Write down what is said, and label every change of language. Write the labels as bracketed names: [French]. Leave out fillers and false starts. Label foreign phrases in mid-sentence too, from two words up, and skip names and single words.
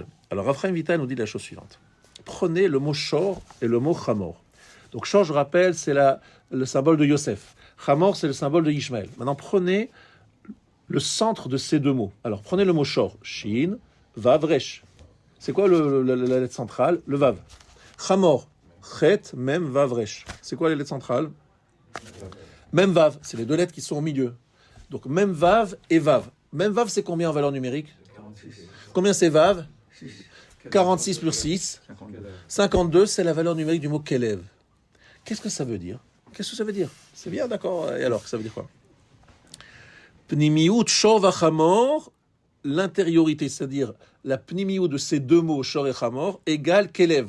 [French] Alors, Rav Chaim Vital nous dit la chose suivante. Prenez le mot shor et le mot chamor. Donc, shor, je rappelle, c'est le symbole de Yosef. Chamor, c'est le symbole de Ishmaël. Maintenant, prenez le centre de ces deux mots. Alors, prenez le mot shor, shin, vav, resh. C'est quoi la lettre centrale? Le vav. Chamor, chet, mem, vav, resh. C'est quoi les lettres centrales? Mem, vav. C'est les deux lettres qui sont au milieu. Donc, mem, vav et vav. Mem, vav, c'est combien en valeur numérique? 46. Combien c'est vav? 6. 46 plus 6. 52, c'est la valeur numérique du mot kelev. Qu'est-ce que ça veut dire? C'est bien, d'accord. Et alors, ça veut dire quoi? [Hebrew] פנימיות שור וחמור, [French] l'intériorité, c'est-à-dire la pnimiut de ces deux mots, shor et chamor, égale kelev.